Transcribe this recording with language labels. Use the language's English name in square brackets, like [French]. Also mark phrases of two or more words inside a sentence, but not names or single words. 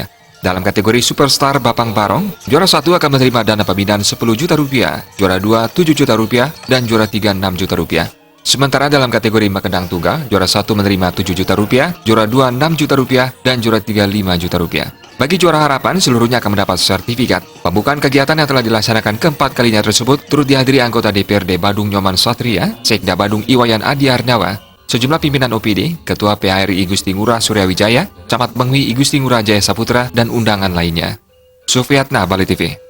[Indonesian] Dalam kategori Superstar Bapang Barong, juara 1 akan menerima dana pembinaan 10 juta rupiah, juara 2 7 juta rupiah, dan juara 3 6 juta rupiah. Sementara dalam kategori Mekendang Tunggal, juara 1 menerima 7 juta rupiah, juara 2 6 juta rupiah, dan juara 3 5 juta rupiah. Bagi juara harapan, seluruhnya akan mendapat sertifikat. Pembukaan kegiatan yang telah dilaksanakan keempat kalinya tersebut turut dihadiri anggota DPRD Badung Nyoman Satria, Sekda Badung Iwayan Adi Arnawa, sejumlah pimpinan OPD, Ketua PHRI Gusti Ngurah Suryawijaya, Camat Mengui Gusti Ngurah Jaya Saputra, dan undangan lainnya. Sufiatna, Bali TV.